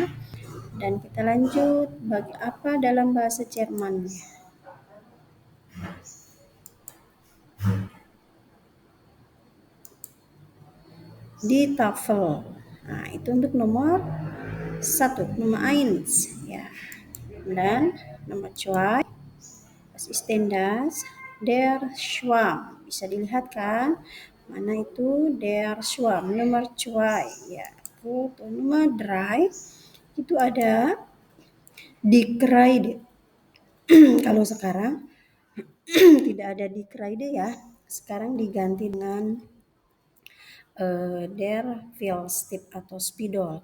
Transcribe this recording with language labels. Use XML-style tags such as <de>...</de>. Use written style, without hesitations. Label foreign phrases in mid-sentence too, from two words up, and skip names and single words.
<id>Dan kita lanjut, bagi apa dalam bahasa Jermannya.</id> <de>Die Tafel.</de> <id>Nah, itu untuk nomor 1, nomor 1 ya. Dan nomor 2,</id> <de>was ist denn das? Der Schwamm.</de> <id>Bisa dilihat kan? Mana itu</id> <de>der Schwamm?</de> <id>Nomor 2 ya. Nomor 3 itu ada</id> <de>die Kreide.</de> <id>Kalau sekarang tidak ada</id> <de>die Kreide</de> <id>ya. Sekarang diganti dengan</id> <de>der Filstick</de> <id>atau spidol.</id>